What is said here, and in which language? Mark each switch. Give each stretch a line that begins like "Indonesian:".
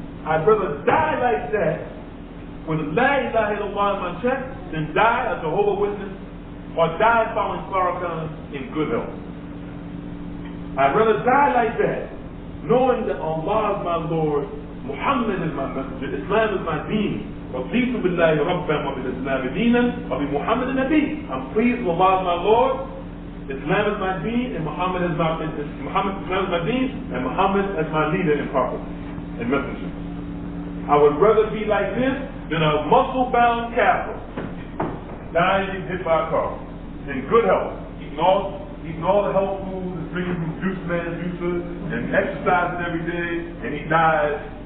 English: I'd rather die like that with La ilaha illallah in my chest than die as a Jehovah's Witness or die following Farrakhan in good health. I'd rather die like that, knowing that Allah is my Lord, Muhammad is my messenger, Islam is my deen.
Arabic: رضيت بالله ربا وبالإسلام دينا وبمحمد النبي.
English: I'm pleased with Allah is my Lord, Islam is my deen, and Islam is my deen, and Muhammad is my leader and prophet and messenger. I would rather be like this than a muscle-bound Kafir dying hit by a car in good health, eating all the health foods, drinking from juice man juices, and exercising every day, and he dies